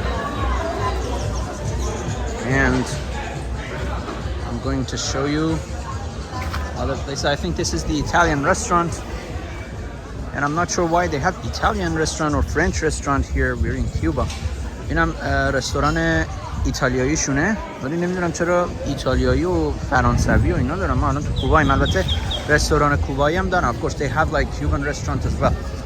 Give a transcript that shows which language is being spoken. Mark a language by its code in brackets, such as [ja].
[en] And I'm going to show you other places. I think this is the Italian restaurant, and I'm not sure why they have Italian restaurant or French restaurant here. We're in Cuba. [fa] اینم رستوران ایتالیایی شونه، ولی نمیدونم چرا ایتالیایی و فرانسوی و اینا دارن. ما الان تو کوباییم. البته رستوران کوبایی هم دارن. [en] Of course they have like Cuban restaurant as well.